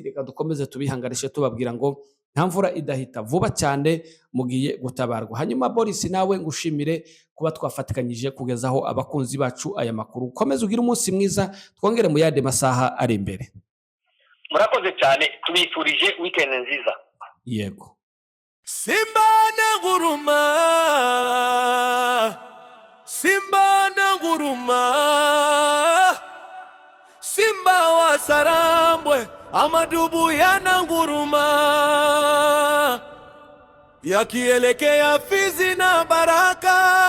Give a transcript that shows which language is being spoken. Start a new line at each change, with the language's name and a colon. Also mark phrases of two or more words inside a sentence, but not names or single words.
Kinyarwanda: Reka dukomeze tubihangarishe tubabwira ngo nta mvura idahita, vuba cyane mugiye gutabarwa. Hanyuma Boris, nawe ngushimire kuba twafatikanyije kugezaho abakunzi bacu aya makuru. Ukomeze ugire umunsi mwiza, twongere mu yandi masaha ari imbere. Murakoze cyane, tubifurije weekend nziza. Yego.
Swahili: Simba na nguruma, Simba na nguruma, Simba wa Sarambwe, amadubu yana nguruma, yakielekea Fizi na Baraka.